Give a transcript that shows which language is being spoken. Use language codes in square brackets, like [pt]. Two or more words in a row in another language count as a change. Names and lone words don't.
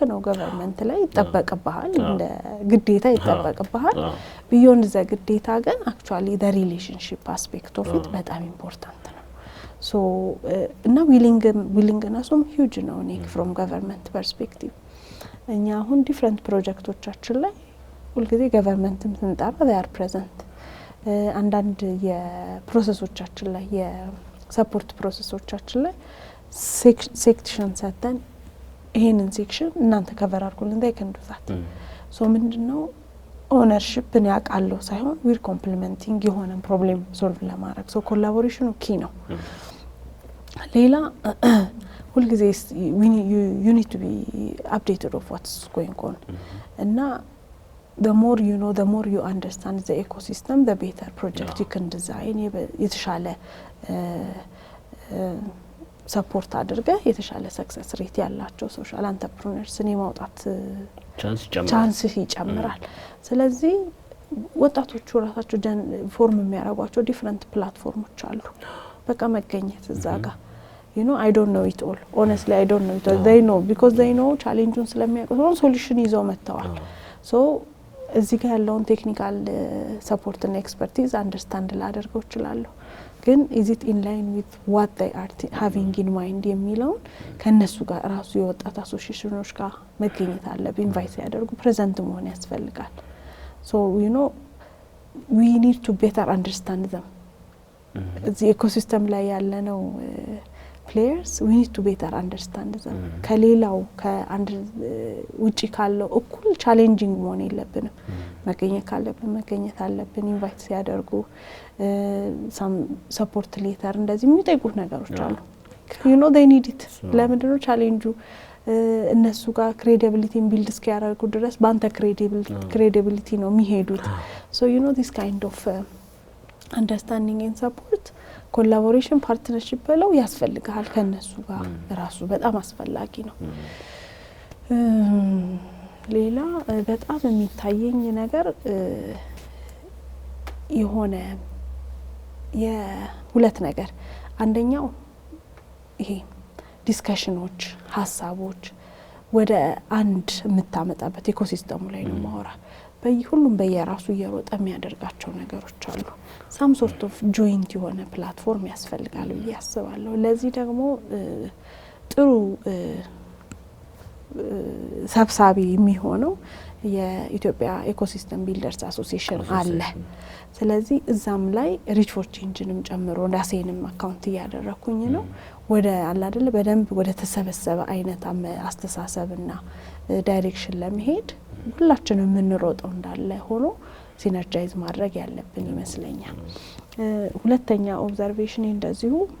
[am] ነው። ገቨርንመንት ላይ ይጠበቅብሃል እንደ ግዴታ ይጠበቅብሃል። [en] beyond the [am] ግዴታ ግን [en] actually the relationship aspect of it [am] በጣም ኢምፖርታንት ነው። ሶ እና ዊሊንግነሱም ሂውጅ ነው ኔክ [en] from government perspective። [am] እኛ አሁን ዲፍረንት ፕሮጀክቶቻችን ላይ ሁልጊዜ ገቨርንመንትም ስንጠራ [en] they are present። [am] አንዳንድ የፕሮሰሶቻችን ላይ የሰፖርት ፕሮሰሶቻችን ላይ ሴክሽን ሰተን ይሄንን ሴክሽን እናንተ ከቨር አድርጉልን [en] they can do that። [am] ሶ ምንድነው ኦነርሺፕን ያቃለው ሳይሆን [en] we're complementing [am] የሆነ ፕሮብሌም ሶልቭ ለማድረግ ሶ ኮላቦሬሽኑ ኪ ነው። ሌላ ሁልጊዜ [en] you need to be updated of what's going on [am] እና [en] the more you know the more you understand the ecosystem the better project you can design [am] የተሻለ ሰፖርት አድርገ የተሻለ ሰክሰስ ሬት ያላቸው ሶሻል አንተርፕረነርስን የማውጣት ቻንስ ይጨምራል። ስለዚህ ወጣቶቹ ራሳቸው ፎርም የሚያደርጓቸው ዲፍረንት ፕላትፎርሞች አሉ። በቃ መገኘት እዛ ጋር [en] you know I don't know it all honestly I don't know it all they know because they [am] know ቻሌንጁን ስለሚያውቁ ሶሉሽን ይዘው መጥተዋል። ሶ እዚህ ጋር ያለውን ቴክኒካል ሰፖርት እና ኤክስፐርቲዝ አንደርስታንድ ላደርገው እችላለሁ ግን [en] is it in line with what they are having in mind [am] የሚለውን ከነሱ ጋር ራሱ የወጣት አሶሲዬሽኖች ጋር መገኘት አለብን ኢንቫይት ያደርጉ ፕሬዘንት መሆን ያስፈልጋል [en] so you know we need to better understand them the [am] ecosystem ላይ ያለነው players [en] we need to better understand them [am] ከሌላው ከአንድ ውጪ ካለው እኩል ቻሌንጂንግ መሆን የለብንም መገኘት አለብን ኢንቫይት ሲያደርጉ [en] some support letter [am] እንደዚህ የሚጠይቁት ነገሮች አሉ you [en] know they need it [am] ለምንድን ነው ቻሌንጁ እነሱ ጋር [en] credibility build [am] እስኪያደርጉ ድረስ ባንተ credibility ነው የሚሄዱት [en] so you know this kind of understanding and support collaboration partnership [am] ብለው ያስፈልጋል ከነሱ ጋር ራሱ በጣም አስፈላጊ ነው ሌላ በጣም የሚታየኝ ነገር የሆነ የሁለት ነገር አንደኛው ይሄ ዲስከሽኖች ሀሳቦች ወደ አንድ የምታመጣበት ኢኮሲስተሙ ላይ ነው ማወራ በሁሉም በየራሱ እየሮጠ የሚያደርጋቸው ነገሮች አሉ [en] some sort of joint [am] የሆነ ፕላትፎርም ያስፈልጋል ብዬ አስባለሁ ለዚህ ደግሞ ጥሩ ሰብሳቢ የሚሆነው የኢትዮጵያ ኢኮሲስተም ቢልደርስ አሶሲዬሽን አለ ስለዚህ እዛም ላይ ሪች ፎር ቼንጅንም ጨምሮ ራሴንም አካውንት ያደረኩኝ ነው ወደ አለ አይደል በደንብ ወደ ተሰበሰበ አይነት አስተሳሰብና ዳይሬክሽን ለመሄድ ሁላችንም የምንሮጠው እንዳለ ሆኖ ሲነርጃይዝ ማድረግ ያለብን ይመስለኛል ሁለተኛ ኦብዘርቬሽን እንደዚሁ